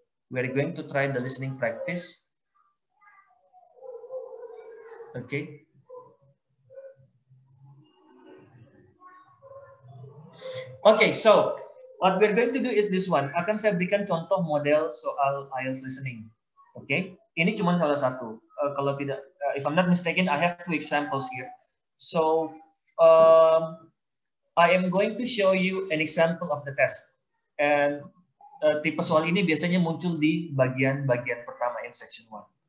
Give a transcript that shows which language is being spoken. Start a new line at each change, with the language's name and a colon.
English: We are going to try the listening practice. Okay. Okay, so what we're going to do is this one.
Indonesian: Akan saya berikan contoh model soal IELTS listening. Okay, ini cuma salah satu. Kalau tidak,
English: if I'm not mistaken, I have 2 examples here. So I am going to show you an example of the test.
Indonesian: And tipe soal ini biasanya muncul di bagian-bagian pertama
English: in section 1.